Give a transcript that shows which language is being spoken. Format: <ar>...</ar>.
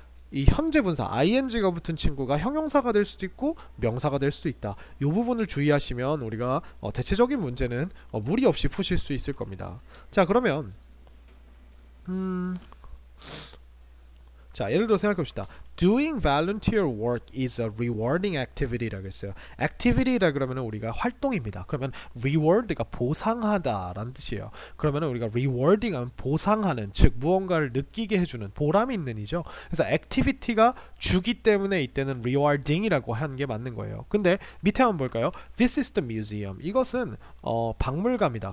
<ko>이 현재 분사 ing가 붙은 친구가 형용사가 될 수도 있고 명사가 될 수도 있다. 이 부분을 주의하시면 우리가 대체적인 문제는 무리 없이 푸실 수 있을 겁니다. 자, 그러면 자, 예를 들어 생각해봅시다.</ko> <en>Doing volunteer work is a rewarding activity라고 했어요.</en> <ko>activity라 그러면 우리가 활동입니다. 그러면 reward가 보상하다 라는 뜻이에요. 그러면 우리가 rewarding 하면 보상하는, 즉 무언가를 느끼게 해주는, 보람이 있는 이죠. 그래서 activity가 주기 때문에 이때는 rewarding이라고 하는 게 맞는 거예요.</ko> <en>근데 밑에 한번 볼까요? This is the museum.</en> <ko>이것은 박물관입니다.</ko>